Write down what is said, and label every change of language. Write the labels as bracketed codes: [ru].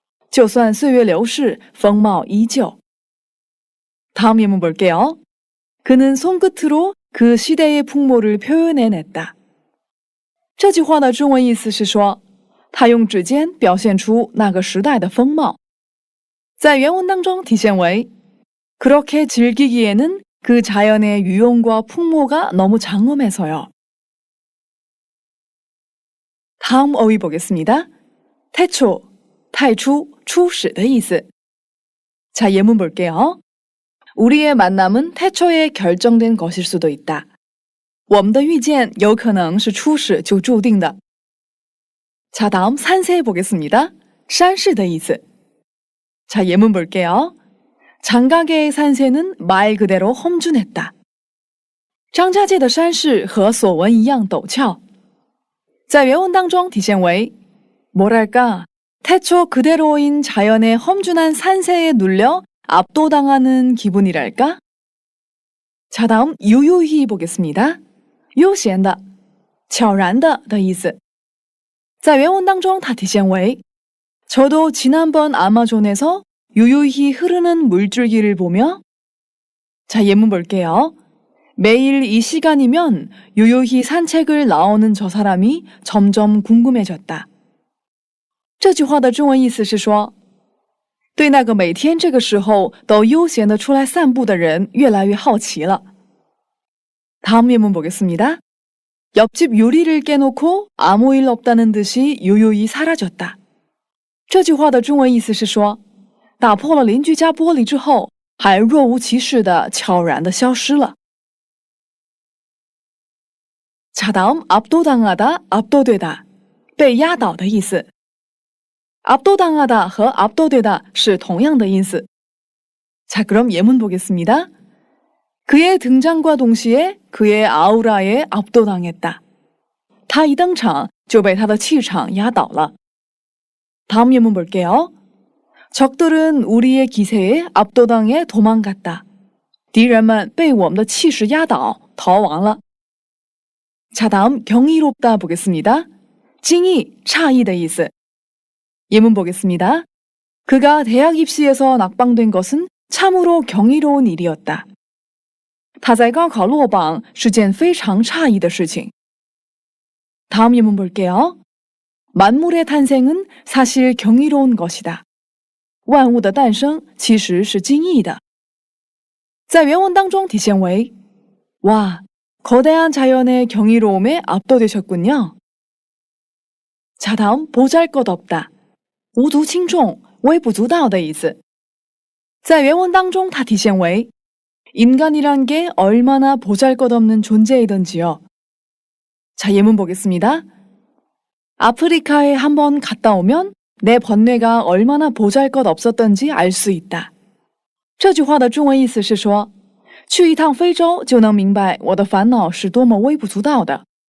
[zh] 就算岁月流逝，风貌依旧. [ko] 다음 예문 볼게요. 그는 손끝으로 그 시대의 풍모를 표현해냈다. [zh] 这句话的中文意思是说，他用指尖表现出那个时代的风貌。在原文当中体现为 [ko] 그렇게 즐기기에는 그 자연의 유용과 풍모가 너무 장엄해서요. 다음 어휘 보겠습니다. 태초, [zh] 太初, 初始的意思. [ko] 자, 예문 볼게요. 우리의 만남은 태초에 결정된 것일 수도 있다. [zh] 我们的遇见有可能是初始就注定的. [ko] 자, 다음 산세 보겠습니다. [zh] 山势的意思. [ko] 자, 예문 볼게요. 장가계의 산세는 말 그대로 험준했다. [zh] 张家界的山势和所闻一样陡峭. 在原文当中体现为 [ko] 뭐랄까, 태초 그대로인 자연의 험준한 산세에 눌려 압도당하는 기분이랄까? 자, 다음 유유히 보겠습니다. [zh] 悠闲的, 悄然的意思。在原文当中它体现为 [ko] 저도 지난번 아마존에서 유유히 흐르는 물줄기를 보며 자, 예문 볼게요. 매일 이 시간이면 유유히 산책을 나오는 저 사람이 점점 궁금해졌다. [zh] 这句话的中文意思是说，对那个每天这个时候都悠闲地出来散步的人越来越好奇了。 [ko] 다음 예문 보겠습니다. 옆집 유리를 깨놓고 아무 일 없다는 듯이 유유히 사라졌다. [zh] 这句话的中文意思是说，打破了邻居家玻璃之后，还若无其事的悄然地消失了。 [ko] 자, 다음 압도당하다, 압도되다, [zh] 被压倒的意思。 압도당하다和 압도되다 是同样的意思。 [ko] 자, 그럼 예문 보겠습니다. 그의 등장과 동시에 그의 아우라에 압도당했다. [zh] 他一登场就被他的气场压倒了。 [ko] 다음 예문 볼게요. 적들은 우리의 기세에 압도당해 도망갔다. [zh] 敌人们被我们的气势压倒逃亡了。 [ko] 자, 다음 경이롭다 보겠습니다. 찡이, [zh] 诧异的意思。 [ko] 예문 보겠습니다. 그가 대학 입시에서 낙방된 것은 참으로 경이로운 일이었다. [zh] 他在高考落榜是件非常诧异的事情。 [ko] 다음 예문 볼게요. 만물의 탄생은 사실 경이로운 것이다. [zh] 万物的诞生其实是惊异的。在原文当中体现为 [ko] 와, 거대한 자연의 경이로움에 압도되셨군요. 자, 다음 보잘것없다. [zh] 无足轻重,微不足道的意思。在原文当中它体现为 [ko] 인간이란 게 얼마나 보잘것없는 존재이던지요. 자, 예문 보겠습니다. 아프리카에 한번 갔다 오면 내 번뇌가 얼마나 보잘것없었던지 알 수 있다. [zh] 这句话的中文意思是说，去一趟非洲就能明白我的烦恼是多么微不足道的。